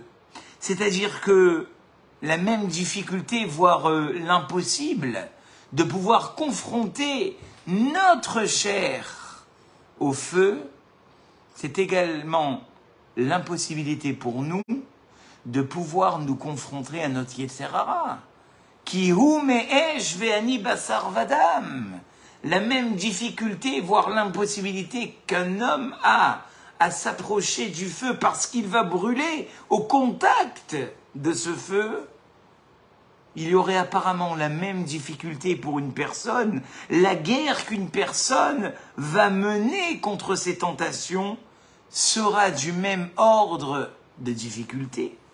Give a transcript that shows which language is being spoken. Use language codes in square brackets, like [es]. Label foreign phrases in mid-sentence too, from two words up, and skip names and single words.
[fr] C'est-à-dire que la même difficulté, voire l'impossible, de pouvoir confronter notre chair au feu, c'est également l'impossibilité pour nous de pouvoir nous confronter à notre [he] יצר הרע. כי הוא מאש ואני בשר ודם. [fr] La même difficulté, voire l'impossibilité qu'un homme a à s'approcher du feu parce qu'il va brûler au contact de ce feu. Il y aurait apparemment la même difficulté pour une personne. La guerre qu'une personne va mener contre ses tentations sera du même ordre de difficulté.